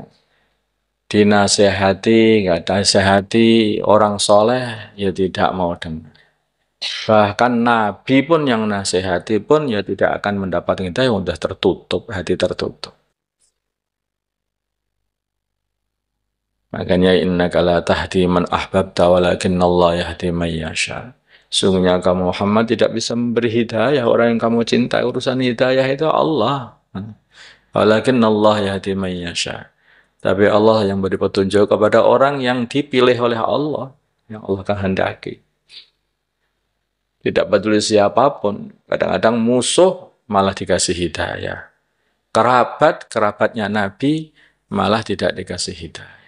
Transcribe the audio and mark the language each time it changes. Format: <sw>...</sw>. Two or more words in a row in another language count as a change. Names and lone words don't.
<id>Dinasehati, nggak nasehati orang soleh, ya tidak mau dengar. Bahkan Nabi pun yang nasehati pun ya tidak akan mendapat hidayah, sudah tertutup, hati tertutup.</id> <ar>Makanya إنك لا تهدي من أحببت ولكن الله يهدي من يشاء.</ar> <id>Sungguhnya kamu Muhammad tidak bisa memberi hidayah orang yang kamu cintai. Urusan hidayah itu Allah.</id> <ar>ولكن الله يهدي من يشاء.</ar> <id>Tapi Allah yang beri petunjuk kepada orang yang dipilih oleh Allah, yang Allah kehendaki. Tidak peduli siapapun, kadang-kadang musuh malah dikasih hidayah. Kerabatnya Nabi malah tidak dikasih hidayah.</id>